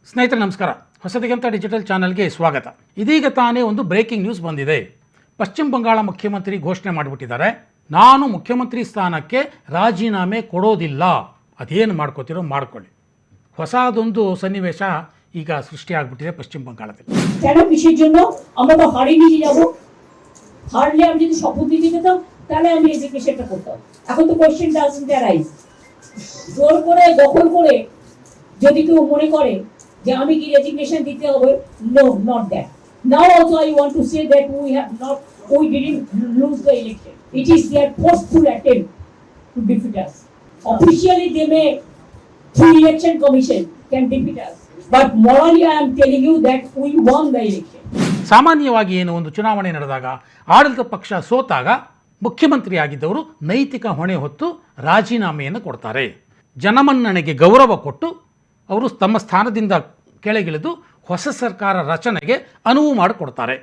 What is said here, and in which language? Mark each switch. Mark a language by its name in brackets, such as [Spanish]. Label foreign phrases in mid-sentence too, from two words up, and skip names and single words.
[Kannada] ಸ್ನೇಹಿತರೆ ನಮಸ್ಕಾರ. ಹೊಸದಿಗಂತ ಡಿಜಿಟಲ್ ಚಾನಲ್ಗೆ ಸ್ವಾಗತ. ಇದೀಗ ತಾನೇ ಒಂದು ಬ್ರೇಕಿಂಗ್ ನ್ಯೂಸ್ ಬಂದಿದೆ. ಪಶ್ಚಿಮ ಬಂಗಾಳ ಮುಖ್ಯಮಂತ್ರಿ ಘೋಷಣೆ ಮಾಡಿಬಿಟ್ಟಿದ್ದಾರೆ, ನಾನು ಮುಖ್ಯಮಂತ್ರಿ ಸ್ಥಾನಕ್ಕೆ ರಾಜೀನಾಮೆ ಕೊಡೋದಿಲ್ಲ, ಅದೇನು ಮಾಡ್ಕೋತಿರೋ ಮಾಡ್ಕೊಳ್ಳಿ. ಹೊಸದೊಂದು ಸನ್ನಿವೇಶ ಈಗ সৃষ্টিಯಾಗ್ಬಿಟ್ಟಿದೆ পশ্চিম ಬಂಗಾಳದಲ್ಲಿ. [Bangla] কেন কিসের জন্য আমরা তো হারিয়ে নিয়ে যাব? হারলে আমি যদি শপথ দিতে যেতাম তাহলে আমি রেজিগনেশনটা করতাম। এখন তো [English] question doesn't arise. [Bangla] জোর করে দখল করে যদি কেউ মনে করে যে আমি কি রেজিগনেশন দিতে হবে, [English] No, not that. Now also I want to say that we didn't lose the election. It is their forceful attempt to defeat us. Officially they may, through election commission, can defeat us. But morally I am telling you that we won the election. [Kannada] ಸಾಮಾನ್ಯವಾಗಿ ಏನು ಒಂದು ಚುನಾವಣೆ ನಡೆದಾಗ ಆಡಳಿತ ಪಕ್ಷ ಸೋತಾಗ ಮುಖ್ಯಮಂತ್ರಿಯಾಗಿದ್ದವರು ನೈತಿಕ ಹೊಣೆ ಹೊತ್ತು ರಾಜೀನಾಮೆಯನ್ನು ಕೊಡ್ತಾರೆ. ಜನಮನ್ನಣೆಗೆ ಗೌರವ ಕೊಟ್ಟು ಅವರು ತಮ್ಮ ಸ್ಥಾನದಿಂದ ಕೆಳಗಿಳಿದು ಹೊಸ ಸರ್ಕಾರ ರಚನೆಗೆ ಅನುವು ಮಾಡಿಕೊಡ್ತಾರೆ.